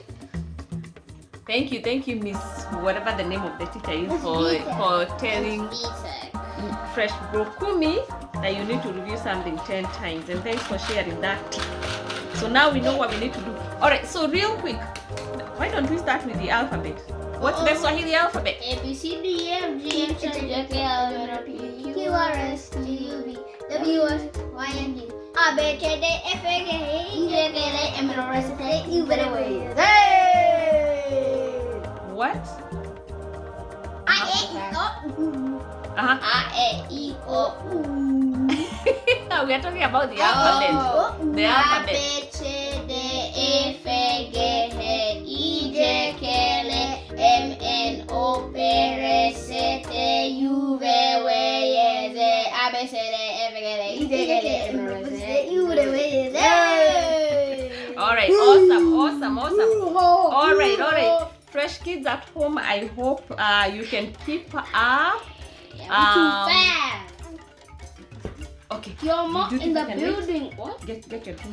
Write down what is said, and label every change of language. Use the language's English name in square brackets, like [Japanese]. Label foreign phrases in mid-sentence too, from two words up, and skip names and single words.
[English] Thank you, Miss, whatever the name of the teacher is, for telling Fresh Brokumi that you need to review something 10 times. And thanks for sharing that. So now we know what we need to do. All right, so real quick, why don't we start with the alphabet? What's the Swahili alphabet? A, B, C, D, E, F, G, H, I, J, K, L, M, N, O, P, Q, R, S, T, U, V, W, X, Y, and Z. A, B, C, D, F, G, H, I, J, K, L, M, N, O, P, Q, R, S, T, U, V. What? A, E, I, O, U. A, E, I, O, U. We are talking about the alphabet. The alphabet. A, B, C, D, E, F, G, H, I, J, K, L, M, N, O, P, R, S, T, U, V, W, X, A, B, C, D, F, G, H, I, J, K, L, M, N, O, P, Q, R, S, T, All right, awesome. All right. Fresh kids at home, I hope you can keep up. Too fast. Okay. Your mom in the can building. Wait? What? Get your drink.